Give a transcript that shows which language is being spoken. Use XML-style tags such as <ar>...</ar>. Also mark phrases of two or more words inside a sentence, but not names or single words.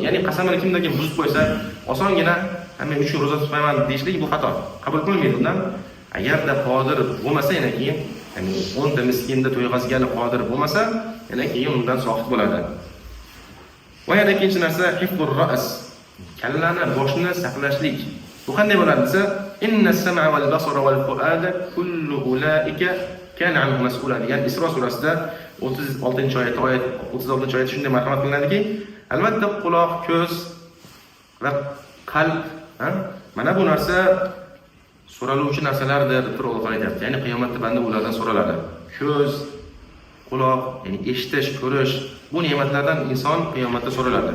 <uz>Ya'ni qasamini kimlarga buzib qo'ysa, osongina men 3 kun ro'za tutmayman deyishlik bu xato. Qabul qilinmaydi undan. Agarda qodir bo'lmasa, yana keyin ya'ni 10 ta miskinni to'yg'azgani qodir bo'lmasa, yana keyin undan soqit bo'ladi. Va yana ikkinchi narsa</uz> <ar>حفظ الرأس,</ar> <uz>kallani, boshni saqlashlik. Bu qanday bo'ladi desa,</uz> <ar>إن السمع والبصر والفؤاد كل أولئك كان عنه مسؤولا</ar> <uz>degan Isro surasida 36-oyat 36-oyat shunday marhamat qilinadiki, albatta quloq, ko'z va qalb, mana bu narsa so'raluvchi narsalardir deb Alloh aytadi. Ya'ni qiyomatda banda ulardan so'raladi. Ko'z, quloq, ya'ni eshitish, ko'rish, bu ne'matlardan inson qiyomatda so'raladi.</uz>